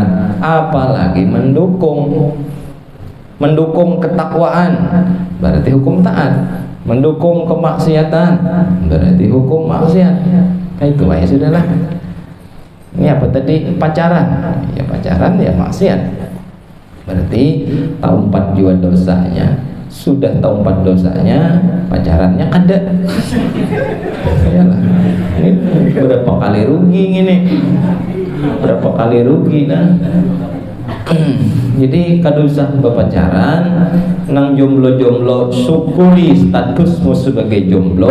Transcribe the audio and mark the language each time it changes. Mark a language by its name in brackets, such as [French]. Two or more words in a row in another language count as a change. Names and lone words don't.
[Indonesian] Apalagi mendukung ketakwaan berarti hukum taat, mendukung kemaksiatan berarti hukum maksiat. Nah, itu ya sudahlah. Ini apa tadi? Pacaran. Ya pacaran ya maksiat. Berarti tahu 4 jua dosanya. Sudah tahu 4 dosanya, pacarannya kada. Yalah. Ini berapa kali rugi ini? Berapa kali rugi nah? Jadi kada usah berpacaran, nang jomblo-jomblo syukuri statusmu sebagai jomblo.